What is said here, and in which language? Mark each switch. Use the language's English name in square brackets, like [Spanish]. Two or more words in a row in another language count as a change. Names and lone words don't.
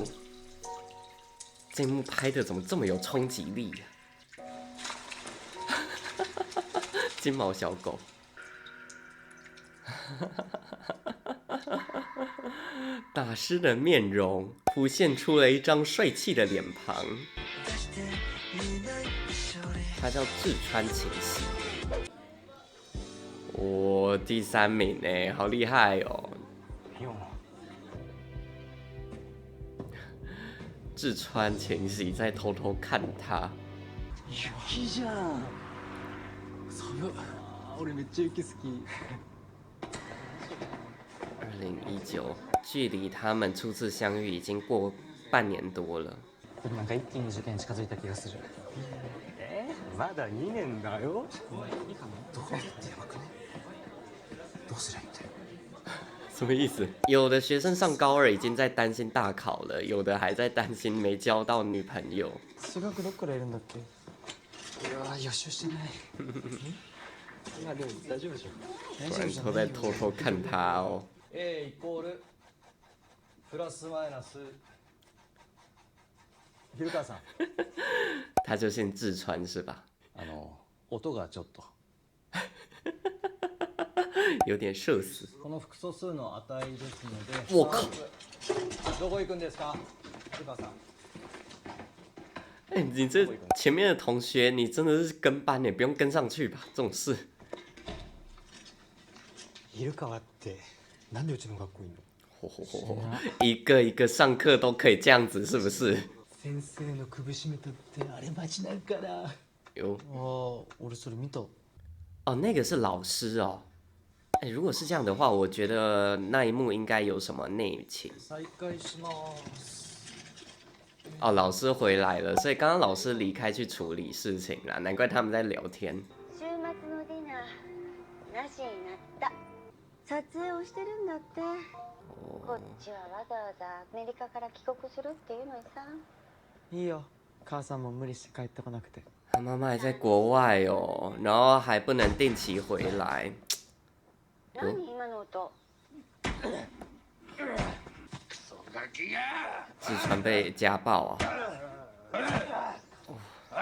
[Chinese] 这一幕拍的怎么这么有冲击力呀、金毛小狗，大师的面容浮现出了一张帅气的脸庞，他叫志川晴喜，哇、第3名哎，好厉害哦！志川晴喜在偷偷看他。 [Japanese] 雪じゃん。寒。俺めっちゃ雪好き。 [Chinese] 2019，距离他们初次相遇已经过半年多了。 [Japanese] でもなんか一気に受験近づいた気がする。まだ2年だよ。いいかな。どうやってやばくね。どうすりゃいいんだよ。 [Chinese] 什么意思？有的学生上高2已经在担心大考了，有的还在担心没交到女朋友。 [Japanese] 数学どっからやるんだっけ？いや予習してない。まあでも大丈夫でしょ。 [Chinese] 果然都在偷偷看他哦。 [Japanese] A イコールプラスマイナス古川さん [Chinese] 他就姓志川是吧？ [Japanese] 音がちょっと [Chinese] 有点社死。 [Japanese] この複素数の値ですので [Chinese] 我靠！ [Japanese] どこ行くんですか古川さん。 [Chinese] 哎、你这前面的同学，你真的是跟班呢，不用跟上去吧？这种事。 [Japanese] 昼川ってなんでうちの学校いんの？ [Chinese] 一个一个上课都可以这样子，是不是？ [Japanese] 先生の首絞めたってあれマジなんかな。 [Chinese] 有 [Japanese] ああ、俺それ見た。 [Chinese] 哦，那个是老师哦。哎、如果是这样的话，我觉得那一幕应该有什么内情。 [Japanese] 再開します。 [Chinese] 哦，老师回来了，所以刚刚老师离开去处理事情啦，难怪他们在聊天。 [Japanese] 週末のディナーなしになった。撮影をしてるんだって。こっちはわざわざアメリカから帰国するっていうのにさ。いいよ、母さんも無理して帰ってこなくて。 [Chinese] 他妈妈还在国外哦，然后还不能定期回来。 [Japanese] 何今の音。 [Chinese] 志川被家暴啊！